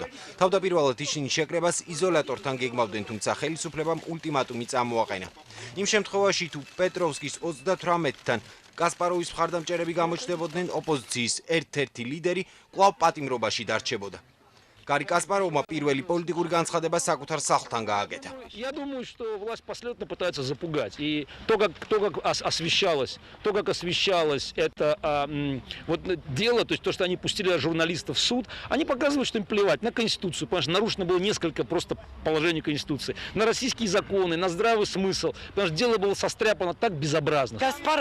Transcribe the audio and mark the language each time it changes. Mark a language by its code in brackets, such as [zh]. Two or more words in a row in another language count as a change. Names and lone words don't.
[ka] თავდაპირველად ისინი შეკრებას იზოლატორთან გეგმავდნენ, თუმცა ხელისუფლებამ ულტიმატუმი წამოაყენა. იმ შემთხვევაში თუ პეტროვსკის 38-თან კასპაროვის მხარდამჭერები გამოჩნდებოდნენ, ოპოზიციის ერთ-ერთი ლიდერი კვლავ პატიმრობაში დარჩებოდა. Гარი Каспаровმა პირველი პოლიტიკური განცხადება საკუთარ სახლთან გააკეთა. [ru] Я думаю, что власть последовательно пытается запугать. И то, как освещалось это вот дело, то есть то, что они пустили журналистов в суд, они показывают, что им плевать на Конституцию, потому что нарушено было несколько просто положений Конституции, на российские законы, на здравый смысл, потому что дело было состряпано так безобразно.